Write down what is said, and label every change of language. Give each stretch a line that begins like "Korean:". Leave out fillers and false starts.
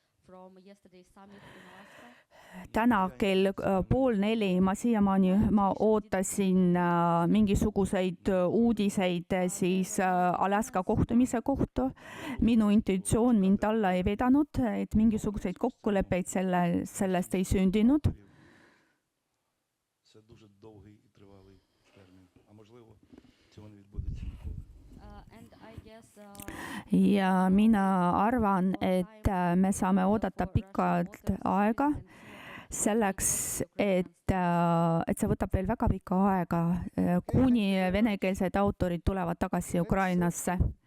English: from yesterday's summit in Alaska.
Estonian: täna kell 3:30 ma ootasin mingisuguseid uudiseid siis Alaska kohtumise kohta. Minu intuitsioon mind alla ei vedanud, et mingisuguseid kokkuleppeid sellest ei sündinud.
Ukrainian: Це дуже довгий і тривалий термін. А можливо, цього не відбудеться ніколи.
English: And I guess
Estonian: Ja mina arvan, et me saame oodata pikalt aega selleks, et see võtab veel väga pikka aega, kuni venekeelsed autorid tulevad tagasi Ukrainasse.